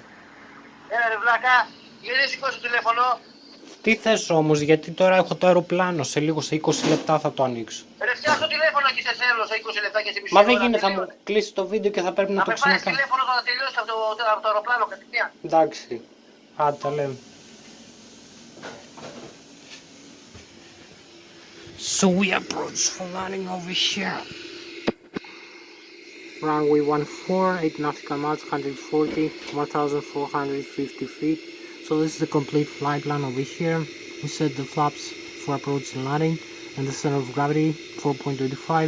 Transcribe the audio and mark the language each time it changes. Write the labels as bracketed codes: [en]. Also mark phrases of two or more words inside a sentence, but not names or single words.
[el] Έλα ρε βλάκα, γιατί δεν σηκώσει το τηλέφωνο. Τι θες όμως, γιατί τώρα έχω το αεροπλάνο, σε λίγο, σε 20 λεπτά θα το ανοίξω. Ρε φτιάξω το τηλέφωνο και σε θέλω σε 20 λεπτά και σε μισή Μα ώρα. δεν γίνεται, θα μου κλείσει το βίντεο και θα πρέπει να το με πάρεις ξανακάνω. τηλέφωνο όταν τελειώσει από το αεροπλάνο κατευθείαν. Εντάξει, άντε τα λέμε. [en] So we approach for landing over here. Runway 14, 8 nautical miles, 140, 1,450 feet. So this is the complete flight plan over here. We set the flaps for approach and landing, and the center of gravity 4.25.